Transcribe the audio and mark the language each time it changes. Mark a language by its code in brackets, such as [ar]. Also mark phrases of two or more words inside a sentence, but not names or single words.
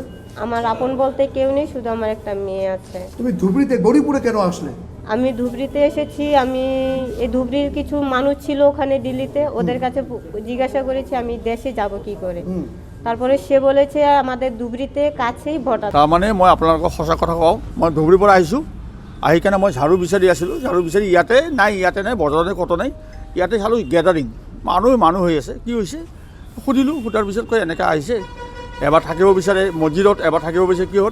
[bn] আমার আপন বলতে কেউ নেই, শুধু আমার একটা মেয়ে আছে। তুমি ধুবড়িতে গৌরীপুরে কেন আসলে? আমি ধুবড়িতে এসেছি, আমি এই ধুবড়ির কিছু মানুষ ছিল ওখানে দিল্লিতে, ওদের কাছে জিজ্ঞাসা করেছি আমি দেশে যাব কি করে। তারপরে সে বলেছে আমাদের ধুবড়িতে কাছেই ভোটার। [as] তাৰমানে মই আপোনালোকক সঁচা কথা কওঁ, মই ধুবুৰীৰ পৰা আহিছোঁ। আহি কেনে মই ঝাৰু বিচাৰি আছিলোঁ, ঝাৰু বিচাৰি ইয়াতে নাই বজাৰতে ক'তো নাই, ইয়াতে চালোঁ গেডাৰিং মানুহ হৈ আছে। কি হৈছে সুধিলোঁ, সোধাৰ পিছত কৈ এনেকৈ আহিছে, এবাৰ থাকিব বিচাৰে মছজিদত, এবাৰ থাকিব বিচাৰে কিহত।